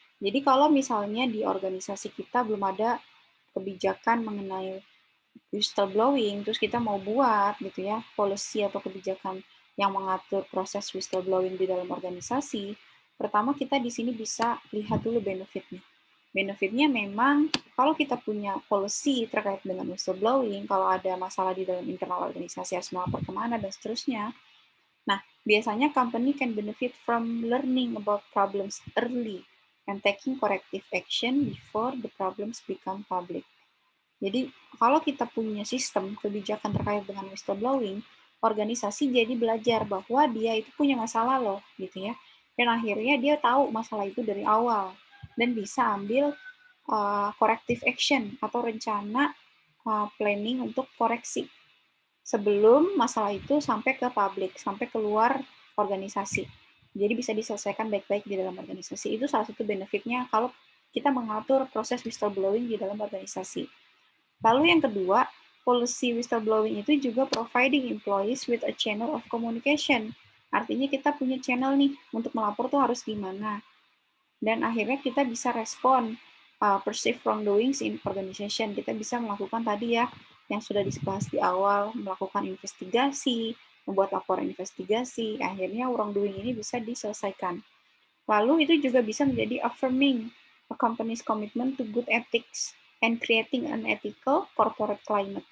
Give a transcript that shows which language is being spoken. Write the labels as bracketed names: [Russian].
[Indonesian] Jadi kalau misalnya di organisasi kita belum ada kebijakan mengenai whistleblowing, terus kita mau buat gitu ya policy atau kebijakan yang mengatur proses whistleblowing di dalam organisasi, pertama kita di sini bisa lihat dulu benefitnya. Benefitnya memang kalau kita punya policy terkait dengan whistleblowing, kalau ada masalah di dalam internal organisasi harus melapor kemana dan seterusnya. Nah, biasanya [English] company can benefit from learning about problems early and taking corrective action before the problems become public. [Indonesian] Jadi, kalau kita punya sistem kebijakan terkait dengan whistleblowing, organisasi jadi belajar bahwa dia itu punya masalah loh, gitu ya. Dan akhirnya dia tahu masalah itu dari awal dan bisa ambil [English] corrective action [Indonesian] atau rencana planning untuk koreksi sebelum masalah itu sampai ke publik, sampai keluar organisasi. Jadi bisa diselesaikan baik-baik di dalam organisasi. Itu salah satu benefitnya kalau kita mengatur proses whistleblowing di dalam organisasi. Lalu yang kedua, policy whistleblowing itu juga [English] providing employees with a channel of communication. [Indonesian] Artinya kita punya channel nih untuk melapor tuh harus gimana. Dan akhirnya kita bisa respon [English] perceived wrongdoings in organization. [Indonesian] Kita bisa melakukan tadi ya yang sudah dibahas di awal, melakukan investigasi, membuat laporan investigasi, akhirnya wrongdoing ini bisa diselesaikan. Lalu itu juga bisa menjadi [English] affirming a company's commitment to good ethics and creating an ethical corporate climate.